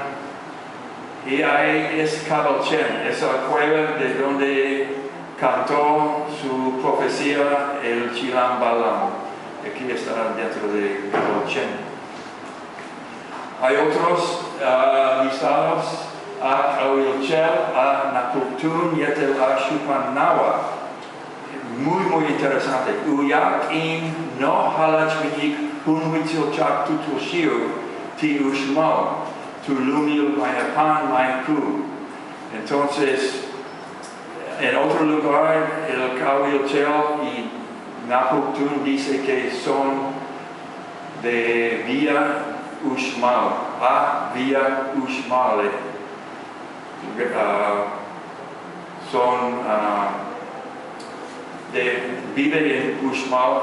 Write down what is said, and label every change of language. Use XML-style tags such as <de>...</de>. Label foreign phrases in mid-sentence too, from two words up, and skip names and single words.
<es>Y ahí es Cabalchen, esa cueva de donde cantó su profecía el Chilambalam. Aquí está dentro de Cabalchen. Hay otros listados: a Awilchel, a Napuktun, Yetel, a Shupanawa. Muy interesante.</es> <yua>Uyak in no halachminik hunwitzilchak tutoshiu ti ushmal, tu lumil mayapan maiku.</yua> <es>Entonces, en otro lugar, el Awilchel y Napuktun dice que son de Villa Uxmal, a Villa Uxmal. Vive en Uxmal.</es>